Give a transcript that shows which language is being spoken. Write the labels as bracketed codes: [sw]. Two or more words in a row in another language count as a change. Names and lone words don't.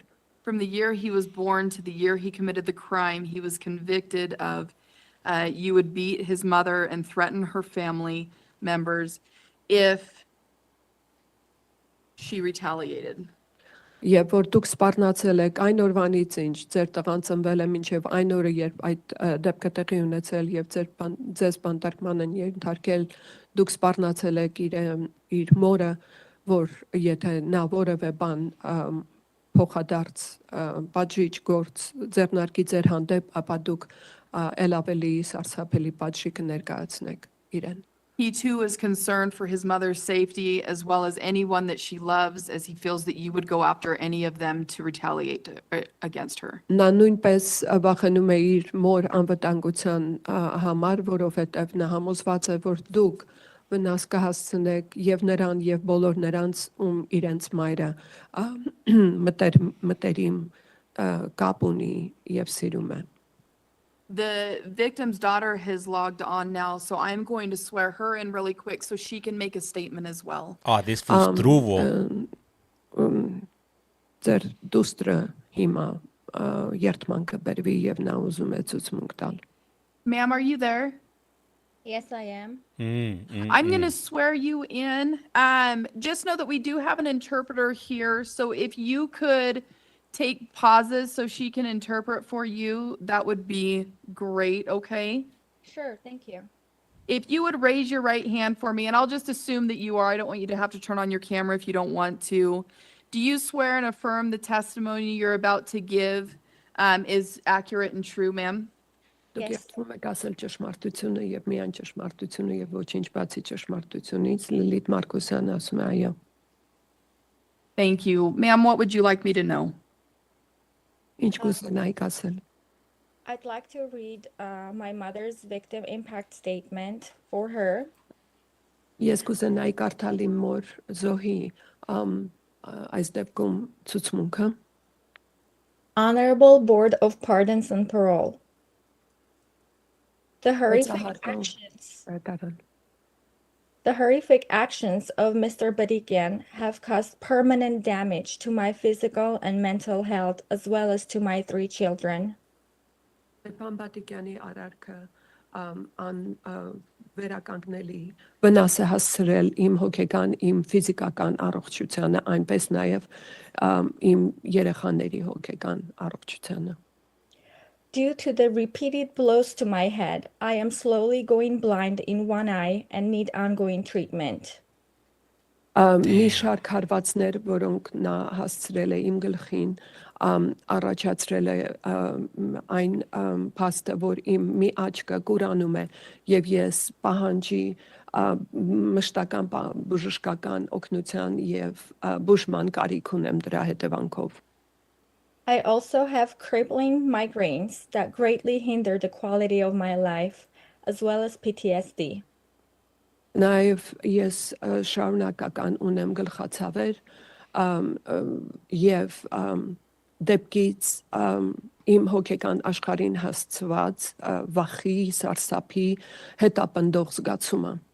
[en] From the year he was born to the year he committed the crime, he was convicted of you would beat his mother and threaten her family members if she retaliated. [hy] Երբ որ դուք սպառնացել եք այն օրվանից ինչ ձեր տղան ծնվել է մինչև այն օրը, երբ այդ դեպքը տեղի ունեցել եւ ձեզ բանտարկման են ենթարկել, դուք սպառնացել եք իր մորը, որ եթե նա որևէ բան փոխադարձ պատժիչ գործ ձեռնարկի ձեր հանդեպ, ապա դուք ել ավելի սարսափելի պատժի կներկայացնեք իրեն։ [en] He too is concerned for his mother's safety as well as anyone that she loves, as he feels that you would go after any of them to retaliate against her. [hy] Նա նույնպես վախենում է իր մոր անվտանգության համար, որովհետև նա համոզված է, որ դուք վնաս կհասցնեք եւ նրան եւ բոլոր նրանց, ում իրենց մայրը մտերիմ կապ ունի եւ սիրում է։ [en] The victim's daughter has logged on now, so I'm going to swear her in really quick so she can make a statement as well. This fool's druvo. [hy] Ձեր դուստրը հիմա երթման կբերվի եւ նա ուզում է ցուցմունք տալ։ [en] Ma'am, are you there? Yes, I am. I'm going to swear you in. Just know that we do have an interpreter here, so if you could take pauses so she can interpret for you, that would be great, okay? Sure, thank you. If you would raise your right hand for me, and I'll just assume that you are. I don't want you to have to turn on your camera if you don't want to. Do you swear and affirm the testimony you're about to give is accurate and true, ma'am? [hy] Դուք երթվում եք ասել ճշմարտությունը եւ միայն ճշմարտությունը եւ ոչինչ բացի ճշմարտությունից։ Լիլիթ Մարկոսյան ասում է այո։ [en] Thank you. Ma'am, what would you like me to know? [hy] Ինչ կուզենայիք ասել։ [en] I'd like to read my mother's victim impact statement for her. [hy] Ես կուզենայի կարդալ իմ մոր Զոհի այս դեպքում ցուցմունքը։ [en] Honorable Board of Pardons and Parole. The horrific actions of Mr. Badikyan have caused permanent damage to my physical and mental health as well as to my 3 children. [hy] Ստեփան Բադիկյանի արարքը վերականգնելի վնաս է հասցրել իմ հոգեկան, իմ ֆիզիկական առողջությանը, այնպես նաև իմ երեխաների հոգեկան առողջությանը։ [en] Due to the repeated blows to my head, I am slowly going blind in one eye and need ongoing treatment. [hy] Մի շարք հարվածներ, որոնք նա հասցրել է իմ գլխին, առաջացրել է այն փաստը, որ իմ մի աչքը կուրանում է եւ ես պահանջի մշտական բժշկական օգնության եւ բուժման կարիք ունեմ դրա հետևանքով։ [en] I also have crippling migraines that greatly hinder the quality of my life, as well as PTSD. [hy] Նաև ես շարունակական ունեմ գլխացավեր եւ դեպքից իմ հոգեկան աշխարհին հասցված վախի, սարսափի հետապնդող զգացումը։